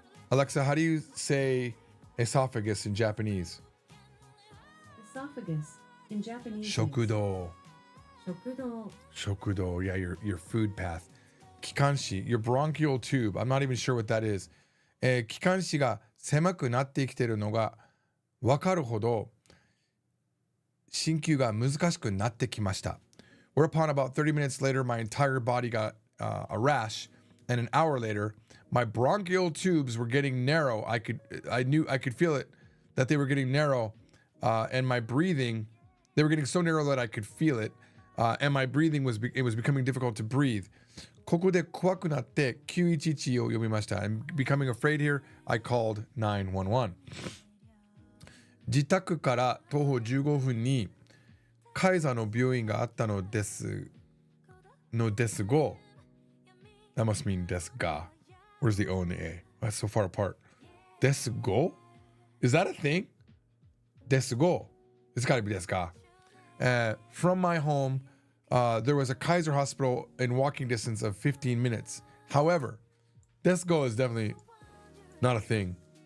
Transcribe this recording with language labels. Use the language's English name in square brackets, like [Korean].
[English] Alexa, how do you say esophagus in Japanese? Esophagus in Japanese. [Japanese] 食道. 食道. 食道. [English] Yeah, your food path. 気管支 your bronchial tube. I'm not even sure what that is. [Japanese] 気管支が狭くなってきているのが分かるほど鍼灸が難しくなってきました。 [English] Whereupon about 30 minutes later my entire body got a rash, and an hour later my bronchial tubes were getting narrow. I could feel it that they were getting narrow, and my breathing, they were getting so narrow that I could feel it, and my breathing was becoming difficult to breathe. [Japanese] ここで怖くなって911を呼びました。 [English] I'm becoming afraid here. I called 911. [Japanese] 自宅から徒歩15分にカイザーの病院があったのですが [English] That must mean [Japanese] ですが [English] Where's the O and the A? That's so far apart. [Japanese] ですが [English] Is that a thing? ですが It's gotta be ですが From my home, there was a Kaiser hospital in walking distance of 15 minutes. However, Desgo is definitely not a thing.